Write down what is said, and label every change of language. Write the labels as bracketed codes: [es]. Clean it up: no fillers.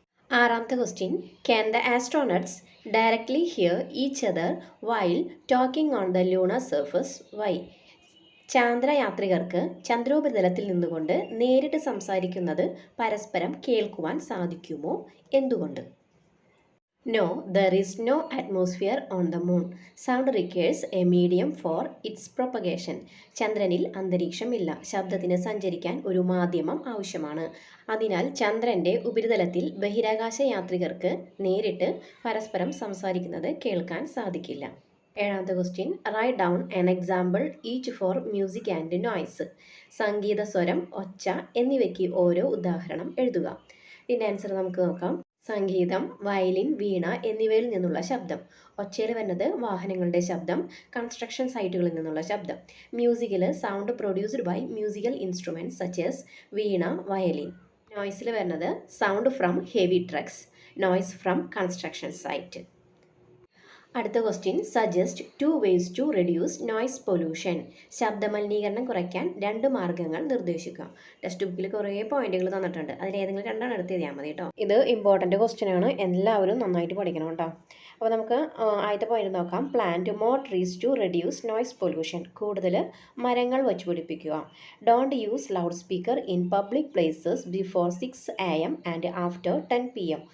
[en] ആറാമത്തെ question, can the astronauts directly hear each other while talking on the lunar surface? Why? [ml] ചാന്ദ്രയാത്രികർക്ക് ചന്ദ്രോപരിതലത്തിൽ നിന്നുകൊണ്ട് നേരിട്ട് സംസാരിക്കുന്നത് പരസ്പരം കേൾക്കുവാൻ സാധിക്കുമോ? എന്തുകൊണ്ട്? [en] No, there is no atmosphere on the moon. Sound requires a medium for its propagation. [ml] ചന്ദ്രനിൽ അന്തരീക്ഷമില്ല. ശബ്ദത്തിന് സഞ്ചരിക്കാൻ ഒരു മാധ്യമം ആവശ്യമാണ്. അതിനാൽ ചന്ദ്രൻ്റെ ഉപരിതലത്തിൽ ബഹിരാകാശ യാത്രികർക്ക് നേരിട്ട് പരസ്പരം സംസാരിക്കുന്നത് കേൾക്കാൻ സാധിക്കില്ല. [en] ഏഴാമത്തെ question, write down an example each for music and noise. [ml] സംഗീത, സ്വരം, ഒച്ച എന്നിവയ്ക്ക് ഓരോ ഉദാഹരണം എഴുതുക. ഇതിൻ്റെ ആൻസർ നമുക്ക് നോക്കാം. സംഗീതം, വയലിൻ, വീണ എന്നിവയിൽ നിന്നുള്ള ശബ്ദം. ഒച്ചയിൽ വരുന്നത് വാഹനങ്ങളുടെ ശബ്ദം, കൺസ്ട്രക്ഷൻ സൈറ്റുകളിൽ നിന്നുള്ള ശബ്ദം. [en] മ്യൂസിക്കിൽ sound produced by musical instruments such as veena, violin. [ml] നോയ്സിൽ വരുന്നത് [en] Sound from heavy trucks, noise from construction site. അടുത്ത question suggest 2 ways to reduce noise pollution. [ml] ശബ്ദമലിനീകരണം കുറയ്ക്കാൻ 2 മാർഗ്ഗങ്ങൾ നിർദ്ദേശിക്കുക. ടെക്സ്റ്റ് ബുക്കിൽ കുറേ പോയിന്റുകൾ തന്നിട്ടുണ്ട്. അതിലേതെങ്കിലും രണ്ടെണ്ണം എടുത്ത് എഴുതിയാൽ മതി കേട്ടോ. ഇത് ഇമ്പോർട്ടൻ്റ് ക്വസ്റ്റ്യൻ ആണ്, എല്ലാവരും നന്നായിട്ട് പഠിക്കണം കേട്ടോ. അപ്പോൾ നമുക്ക് ആദ്യത്തെ പോയിന്റ് നോക്കാം. [en] Plant more trees to reduce noise pollution. [ml] കൂടുതൽ മരങ്ങൾ വച്ച് പിടിപ്പിക്കുക. [en] Don't use loud speaker in public places before 6 AM and after 10 PM.